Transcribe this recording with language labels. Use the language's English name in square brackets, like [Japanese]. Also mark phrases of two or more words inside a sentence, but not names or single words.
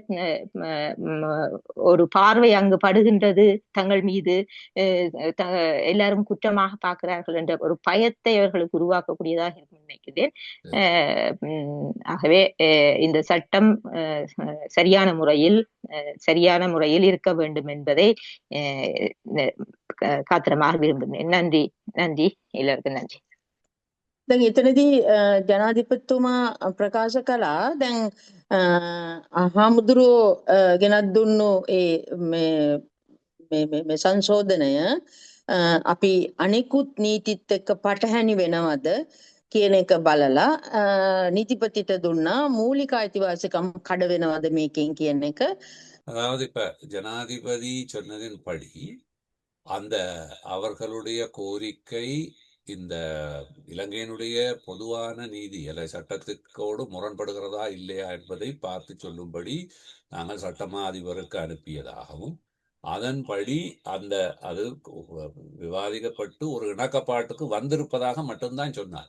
[Tamil] ஒரு பார்வை அங்கு படுகின்றது, தங்கள் மீது எல்லாரும் குற்றமாக பார்க்கிறார்கள் என்ற ஒரு பயத்தை அவர்களுக்கு உருவாக்கக்கூடியதாக இருக்கும் நினைக்கிறேன். ஆகவே இந்த சட்டம் சரியான முறையில் இருக்க வேண்டும் என்பதை காத்திரமாக விரும்புகிறேன். நன்றி எல்லாருக்கும் நன்றி. [Sinhala] දැන් එතනදී ජනාධිපතිතුමා ප්‍රකාශ කළා දැන් හාමුදුරුවෝ ගෙනත් දුන්නු මේ සංශෝධනය අපි අනිකුත් නීතිත් එක්ක පටහැනි වෙනවද කියන එක බලලා නීතිපතිට දුන්නා. මූලික අයිතිවාසිකම් කඩ වෙනවද මේකෙන් කියන එක. [Tamil] அதாவது இப்ப ஜனாதிபதி சொன்னதின்படி அந்த அவர்களுடைய கோரிக்கை இந்த இலங்கையினுடைய பொதுவான நீதி அல்ல சட்டத்துக்கோடு முரண்படுகிறதா இல்லையா என்பதை பார்த்து சொல்லும்படி நாங்கள் சட்டமா அதிபருக்கு அனுப்பியதாகவும், அதன்படி அது விவாதிக்கப்பட்டு ஒரு இணக்கப்பாட்டுக்கு வந்திருப்பதாக மட்டும்தான் சொன்னார்.